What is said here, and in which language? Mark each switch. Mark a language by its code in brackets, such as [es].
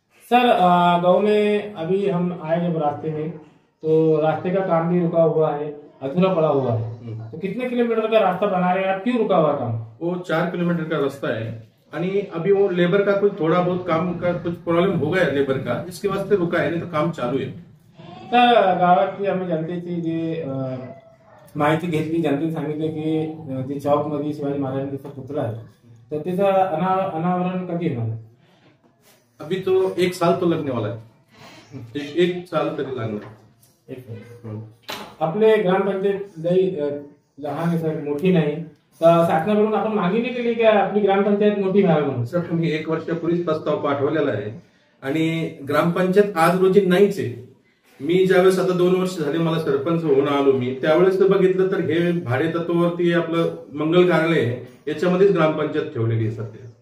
[hi] Sir, गांव में अभी हम आए जब रास्ते में, तो रास्ते का काम भी रुका हुआ है, अधूरा पड़ा हुआ है। तो कितने किलोमीटर का रास्ता बना रहे हैं आप? क्यों रुका हुआ काम? वो 4 किलोमीटर का रास्ता है आणि अभी वो लेबर का कुछ थोड़ा बहुत काम का कुछ प्रॉब्लम हो गया लेबर का, इसके वास्ते रुका है, नहीं तो काम [mr] चालू आहे। तर गावातली आम्ही जनतेची जी माहिती घेतली, जनतेने सांगितलं की जे चौक मध्ये शिवाजी महाराजांचा पुतळा आहे, तर त्याचं अनावरण कधी होणार? [hi] अभी तो 1 साल तो लगने वाला है। [mr] एक साल तरी लागणार। एक मिनिट। आपले ग्रामपंचायत लई लहान आहे सर, मोठी नाही, तर शासनाकडून आपण मागणी नाही केली की आपली ग्रामपंचायत मोठी व्हावी म्हणून? सर, तुम्ही 1 वर्षापूर्वीच प्रस्ताव पाठवलेला आहे आणि ग्रामपंचायत आज रोजी नाहीच आहे। मी ज्यावेळेस आता 2 वर्ष झाले मला सरपंच होऊन आलो मी, त्यावेळेस तर बघितलं तर हे भाडे तत्वावरती आपलं मंगल कार्यालय आहे, याच्यामध्येच ग्रामपंचायत ठेवलेली आहे।